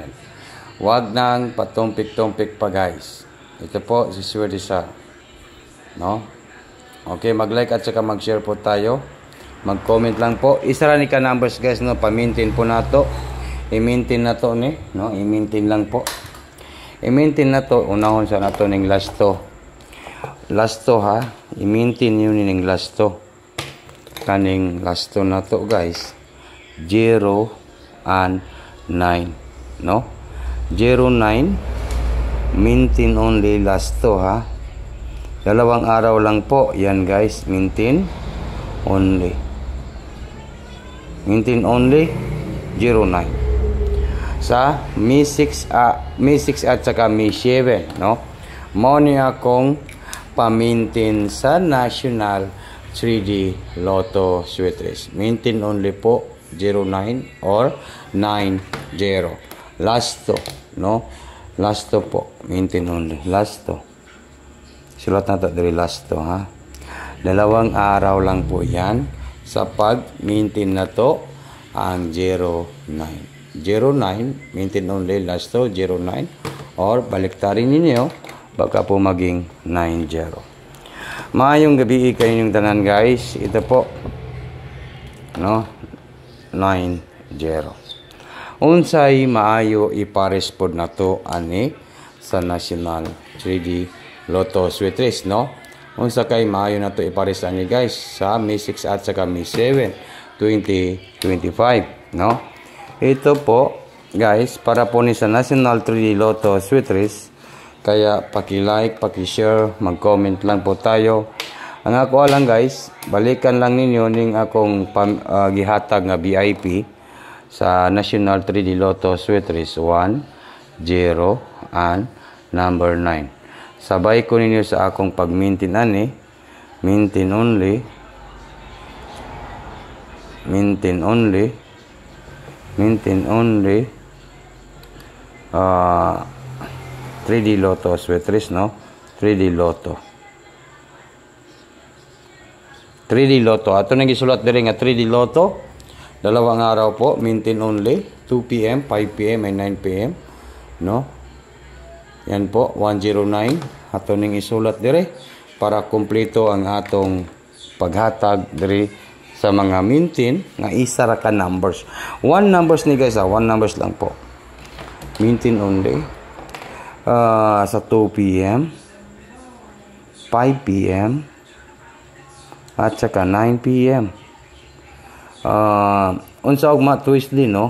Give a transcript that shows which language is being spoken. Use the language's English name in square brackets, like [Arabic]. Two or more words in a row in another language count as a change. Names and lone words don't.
[Filipino] Wag nang patumpik-tumpik pa guys. Ito po si Sweet Race, no? Okay, mag-like at saka mag-share po tayo. Mag-comment lang po. [Cebuano] Isa ra ni ka numbers guys, no? Pamintin po nato. I-maintain na to ni, no? I-maintain lang po. I-maintain na to, unahon sa nato ning last to. Last to ha, i-maintain yun ning last to. Kaning last to na to guys, 0 and 9, no? [English] 0, 9, maintain only last to ha. [Filipino] Dalawang araw lang po, yan guys, [English] maintain only. Maintain only, 0, 9. [Filipino] Sa May 6 at saka May 7, no? [Cebuano] Mao ni akong pamintin sa National 3D Lotto Sweet Race. [English] Maintain only po 09 or 90. Last to, no? Last to po, maintain only. Last to. [Cebuano] Sulat na to diri last to ha. [Filipino] Dalawang araw lang po yan sa pag-maintain na to ang 09. [Cebuano] 09, [English] maintain only, last to 09, [Filipino] or baliktarin ninyo, baka po maging 90. [Cebuano] Maayong gabi kaninyong tanan guys. [Filipino] Ito po, no? 90. [Cebuano] Unsay maayo ipares pod na to ani sa National 3D Lotto Sweet Race, no? Unsa kay maayo na to ipares ani guys sa May 6 at saka May 7, 2025, no? [Filipino] Ito po guys para po ni sa National 3D Lotto Sweet Race. Kaya paki-like, paki-share, mag-comment lang po tayo. [Cebuano] Ang ako lang guys, balikan lang ninyo ning akong gihatag nga VIP sa National 3D Lotto Sweet Race 1, 0, and number 9. Sabay ko ninyo sa akong pag-maintain ani. [English] Maintain only. Maintain only. Maintain only 3D Lotto Sweet Race, no? 3D Lotto. 3D Lotto. [Cebuano] Ato nang gisulat diri nga 3D Lotto. Dalawang araw po, [English] maintain only 2 PM, 5 PM and 9 PM, no? [Filipino] Yan po 109. [Cebuano] Ato ning isulat diri para kumpleto ang atong paghatag diri sa mga maintain nga isa ra ka numbers. 1 numbers ni guys, 1 numbers lang po. [English] Maintain only [Cebuano] sa 2 PM, 5 PM, at saka 9 PM. Unsa og ma-twist din, no?